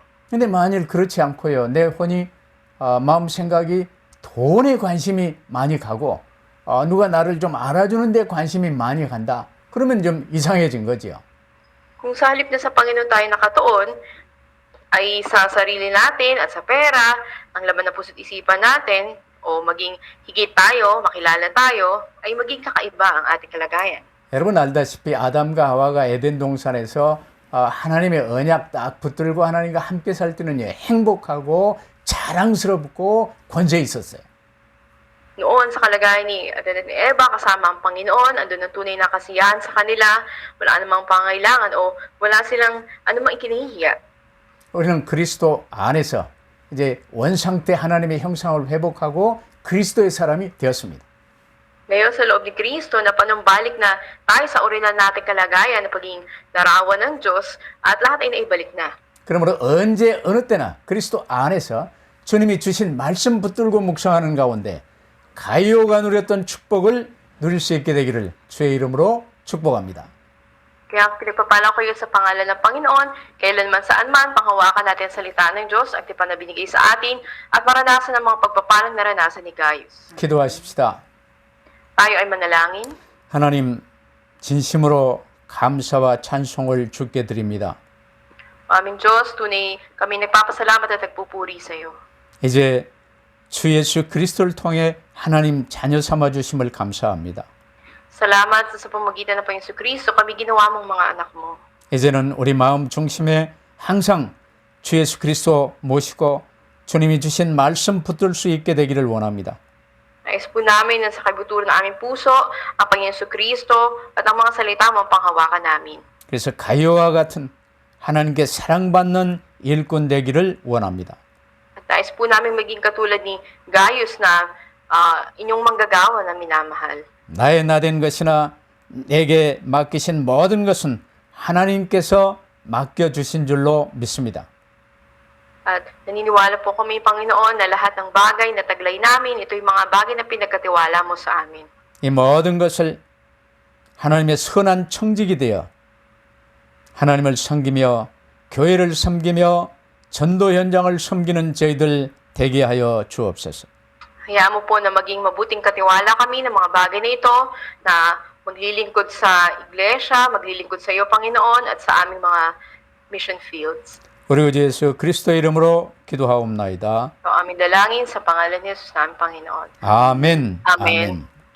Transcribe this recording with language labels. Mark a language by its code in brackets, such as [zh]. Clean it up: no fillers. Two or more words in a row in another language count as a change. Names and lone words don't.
[ko] 근데 만일 그렇지 않고요, 내 혼이 마음 생각이 돈에 관심이 많이 가고 누가 나를 좀 알아주는 데 관심이 많이 간다, 그러면 좀 이상해진 거지요. [tl] Kung sa halip na sa Panginoon tayo nakatuon, ay sa sarili natin at sa pera, ang laman ng puso't isipan natin, o maging higit tayo, makilala tayo, ay maging kakaiba ang ating kalagayan. [ko] 여러분 알다시피 아담과 하와가 에덴 동산에서 하나님의 언약 딱 붙들고 하나님과 함께 살 때는 행복하고 자랑스럽고 권세 있었어요. [tl] Noon sa kalagayan ni Adan at ni Eva kasama ang Panginoon, andun ang tunay na kasiyahan sa kanila, wala namang pangailangan o wala silang anumang ikinahihiya. [ko] 우리는 그리스도 안에서 이제 원상태 하나님의 형상을 회복하고 그리스도의 사람이 되었습니다. [tl] Ngayon sa loob ni Kristo na panumbalik na tayo sa original nating kalagayan na pagiging larawan ng Diyos at lahat ay naibalik na. [ko] 그러므로 언제 어느 때나 그리스도 안에서 주님이 주신 말씀 붙들고 묵상하는 가운데 가이오가 누렸던 축복을 누릴 수 있게 되기를 주의 이름으로 축복합니다. [tl] Kaya pinagpapala ko yun sa pangalan ng Panginoon, kailanman saan man, panghawakan natin ang salita ng Diyos, ang tipan na binigay sa atin, at maranasan ang mga pagpapalang naranasan ni Gaius. [ko] 기도하십시다. [tl] Tayo ay manalangin. [ko] 하나님, 진심으로 감사와 찬송을 주께 드립니다. [tl] Aming Diyos, tunay kami nagpapasalamat at nagpupuri sa iyo. [ko] 이제 주 예수 그리스도를 통해 하나님 자녀 삼아 주심을 감사합니다. [tl] Salamat sa pamamagitan ng Panginoon Kristo, kami ginawa mong mga anak mo. [ko] 이제는 우리 마음 중심에 항상 주 예수 그리스도 모시고 주님이 주신 말씀 붙들 수 있게 되기를 원합니다. [tl] Nais po namin na sa kabuturan ng aming puso, ang Panginoon Kristo at ang mga salita mo ang panghawakan namin. [ko] 그래서 가이오와 같은 하나님께 사랑받는 일꾼 되기를 원합니다. [tl] At nais po namin maging katulad ni Gaius na inyong manggagawa na minamahal. [ko] 나의 나된 것이나 내게 맡기신 모든 것은 하나님께서 맡겨주신 줄로 믿습니다. [tl] At naniniwala po kami, Panginoon, na lahat ng bagay na taglay namin, ito'y mga bagay na pinagkatiwala mo sa amin. [ko] 이 모든 것을 하나님의 선한 청직이 되어 하나님을 섬기며 교회를 섬기며 전도 현장을 섬기는 저희들 되게 하여 주옵소서. [tl] Hayaan mo po na maging mabuting katiwala kami ng mga bagay na ito na maglilingkod sa iglesia, maglilingkod sa iyo, Panginoon, at sa aming mga [en] mission fields. [ko] 우리 주 예수 그리스도 이름으로 기도하옵나이다. [tl] So, aming dalangin sa pangalan ni Jesus namin, Panginoon. [ko] 아멘. 아멘.